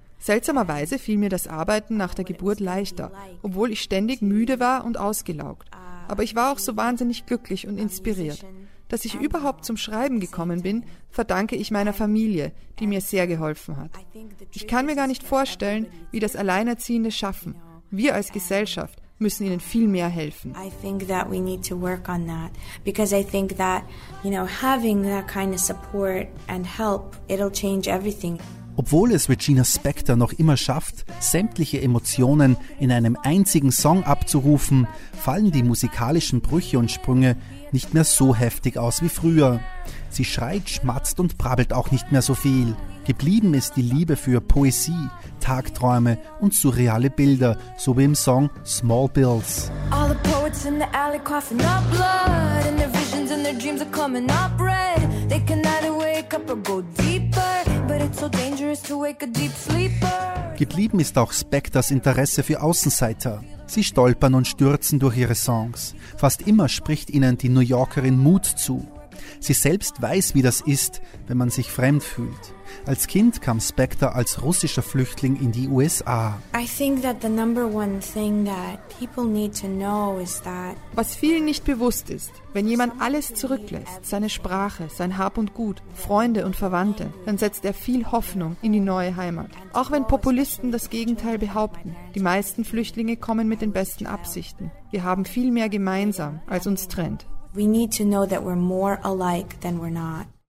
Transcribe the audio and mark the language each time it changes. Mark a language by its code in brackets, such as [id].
[de] Seltsamerweise fiel mir das Arbeiten nach der Geburt leichter, obwohl ich ständig müde war und ausgelaugt. Aber ich war auch so wahnsinnig glücklich und inspiriert. Dass ich überhaupt zum Schreiben gekommen bin, verdanke ich meiner Familie, die mir sehr geholfen hat. Ich kann mir gar nicht vorstellen, wie das Alleinerziehende schaffen. Wir als Gesellschaft müssen ihnen viel mehr helfen. [en] I think that we need to work on that, because I think that, you know, having that kind of support and help, it'll change everything. [de] Obwohl es Regina Spektor noch immer schafft, sämtliche Emotionen in einem einzigen Song abzurufen, fallen die musikalischen Brüche und Sprünge nicht mehr so heftig aus wie früher. Sie schreit, schmatzt und brabbelt auch nicht mehr so viel. Geblieben ist die Liebe für Poesie, Tagträume und surreale Bilder, so wie im Song Small Bills. [en] All the poets in the alley coughing up blood, and their visions and their dreams are coming up red. They can either wake up or go deeper, but it's so dangerous to wake a deep sleeper. [de] Geblieben ist auch Spectors Interesse für Außenseiter. Sie stolpern und stürzen durch ihre Songs. Fast immer spricht ihnen die New Yorkerin Mut zu. Sie selbst weiß, wie das ist, wenn man sich fremd fühlt. Als Kind kam Spector als russischer Flüchtling in die USA. [en] I think that the number one thing that people need to know is that [de] was vielen nicht bewusst ist, wenn jemand alles zurücklässt, seine Sprache, sein Hab und Gut, Freunde und Verwandte, dann setzt er viel Hoffnung in die neue Heimat. Auch wenn Populisten das Gegenteil behaupten, die meisten Flüchtlinge kommen mit den besten Absichten. Wir haben viel mehr gemeinsam, als uns trennt. [en] We need to know that we're more alike than we're not.